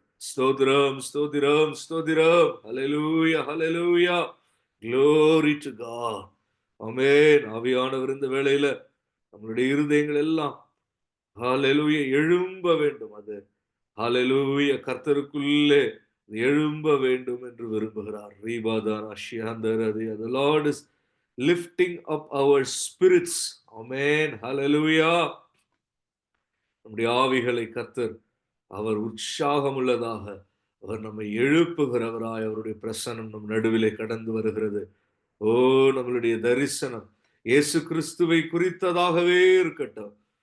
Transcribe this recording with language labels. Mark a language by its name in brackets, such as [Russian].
[Tamil] ஸ்தோத்திரம், ஸ்தோத்திரம், ஸ்தோத்திரம். ஹalleluya, ஹalleluya. [English] Glory to God. [Tamil] ஆமென். ஆவியானவர் இந்த வேளையில நம்மளுடைய இருதயங்கள் எல்லாம் ஹalleluya எழும்ப வேண்டும். அது ஹalleluya கர்த்தருக்குள்ளே எழும்ப வேண்டும் என்று விரும்புகிறார். ரீபாதானா ஷியாந்தரதி. [English] The Lord is lifting up our spirits. [Tamil] ஆமென். ஹalleluya. நம்முடைய ஆவிகளை கர்த்தர் அவர் உற்சாகம் உள்ளதாக அவர் நம்மை எழுப்புகிறவராய் அவருடைய பிரசன்னம் நம் நடுவிலே கடந்து வருகிறது. ஓ, நம்மளுடைய தரிசனம் இயேசு கிறிஸ்துவை குறித்ததாகவே இருக்கட்டும்.